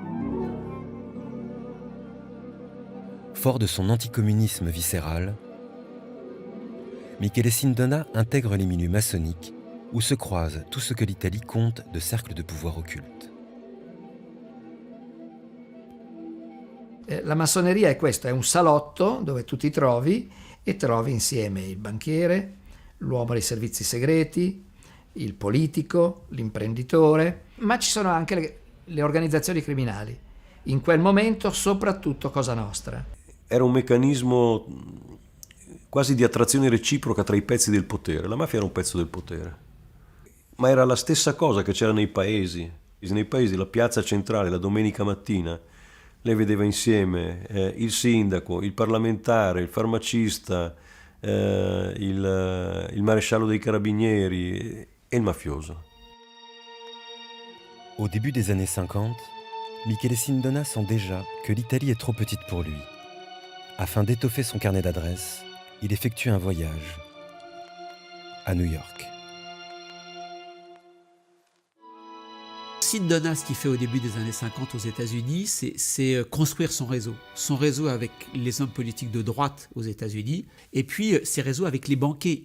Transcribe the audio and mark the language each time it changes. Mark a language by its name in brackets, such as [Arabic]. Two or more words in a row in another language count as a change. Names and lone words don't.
[French] Fort de son anticommunisme viscéral, Michele Sindona intègre les milieux maçonniques où se croise tout ce que l'Italie compte de cercles de pouvoir occultes. [Italian] La massoneria è questo, è un salotto dove tu ti trovi e trovi insieme il banchiere, l'uomo dei servizi segreti, il politico, l'imprenditore, ma ci sono anche le organizzazioni criminali. In quel momento soprattutto Cosa Nostra. Era un meccanismo quasi di attrazione reciproca tra i pezzi del potere. La mafia era un pezzo del potere. Ma era la stessa cosa che c'era nei paesi. Nei paesi la piazza centrale la domenica mattina lei vedeva insieme il sindaco, il parlamentare, il farmacista, il maresciallo dei carabinieri [French] et le mafioso. Au début des années 50, Michele Sindona sent déjà que l'Italie est trop petite pour lui. Afin d'étoffer son carnet d'adresses, il effectue un voyage à New York. Sindona, ce qu'il fait au début des années 50 aux États-Unis, c'est construire son réseau avec les hommes politiques de droite aux États-Unis, et puis ses réseaux avec les banquiers.